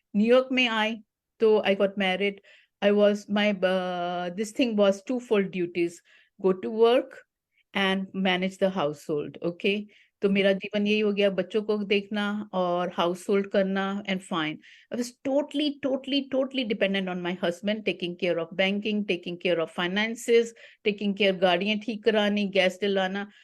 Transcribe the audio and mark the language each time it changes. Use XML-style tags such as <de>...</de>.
<hi>New York में आई तो</hi> <en>I got married। I was this thing was twofold duties: go to work and manage the household।</en> <hi>Okay, तो मेरा जीवन यही हो गया, बच्चों को देखना और हाउस होल्ड करना।</hi> <en>and fine, I was totally dependent on my husband, taking care of banking, taking care of finances, taking care</en> <hi>गाड़ियां ठीक करानी, गैस दिलाना।</hi>